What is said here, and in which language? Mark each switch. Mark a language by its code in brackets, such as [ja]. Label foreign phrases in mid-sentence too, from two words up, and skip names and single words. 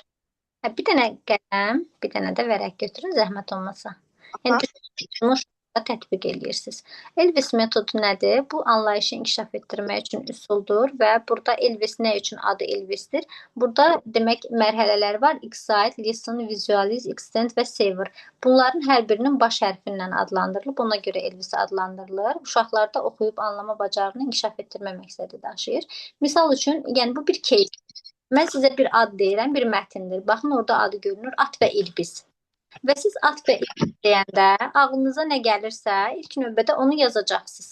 [az] Bir dənə qələm, bir dənə də vərəq götürün, zəhmət olmasa. Yəni bunu tətbiq edirsiniz. Elvis metodu nədir? Bu anlayışı inkişaf etdirmək üçün üsuldur və burada Elvis nə üçün adı Elvisdir? Burada demək mərhələlər var. [en] Excite, listen, visualize, extend və savor. [az] Bunların hər birinin baş hərfi ilə adlandırılıb, ona görə Elvis adlandırılır. Uşaqlarda oxuyub anlama bacarığını inkişaf etdirmə məqsədi daşıyır. Misal üçün, yəni bu bir case. Mən sizə bir ad deyirəm, bir mətndir. Baxın, orada adı görünür, at və ilbiz. Və siz at və ilbiz deyəndə ağlınıza nə gəlirsə, ilk növbədə onu yazacaqsınız.